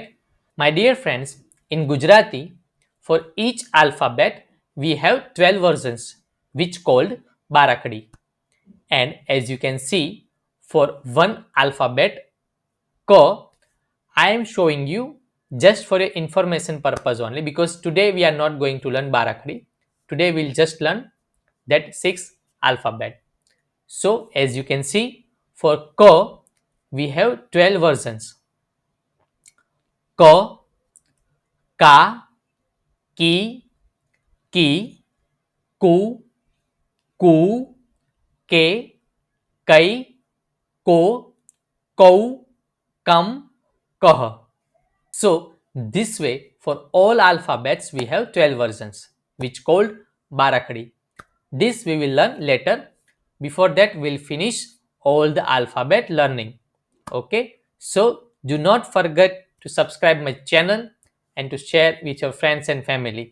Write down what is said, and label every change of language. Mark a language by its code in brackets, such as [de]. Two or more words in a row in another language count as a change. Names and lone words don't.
[en] My dear friends, in Gujarati, for each alphabet we have 12 versions which called barakadi, and as you can see, for one alphabet ko, I am showing you just for your information purpose only, because today we are not going to learn barakadi. Today we'll just learn that six alphabet. So as you can see, for K, we have 12 versions. K, Ka, Ki, Ki, Ku, Ku, Ke, Kai, Ko, Kau, Kam, Kah. So this way for all alphabets we have 12 versions which called Barakadi. This we will learn later. Before that we'll finish all the alphabet learning. Okay, so do not forget to subscribe my channel and to share with your friends and family.